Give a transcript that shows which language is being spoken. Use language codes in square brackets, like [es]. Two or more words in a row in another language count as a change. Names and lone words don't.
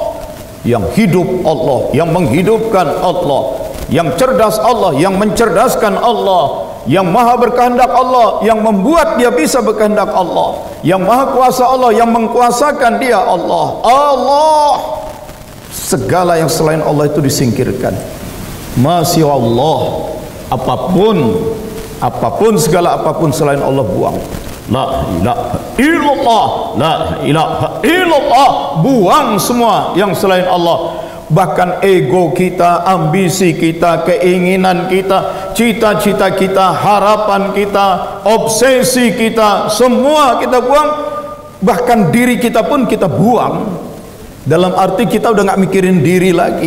[id] Yang hidup Allah, yang menghidupkan Allah, yang cerdas Allah, yang mencerdaskan Allah, yang maha berkehendak Allah, yang membuat dia bisa berkehendak Allah, yang maha kuasa Allah, yang mengkuasakan dia Allah. Allah. Segala yang selain Allah itu disingkirkan. Masya Allah, apapun segala apapun selain Allah buang. [ar] لا إله إلا الله لا إله إلا الله, [id] buang semua yang selain Allah. Bahkan ego kita, ambisi kita, keinginan kita, cita-cita kita, harapan kita, obsesi kita, semua kita buang. Bahkan diri kita pun kita buang. Dalam arti kita udah nggak mikirin diri lagi.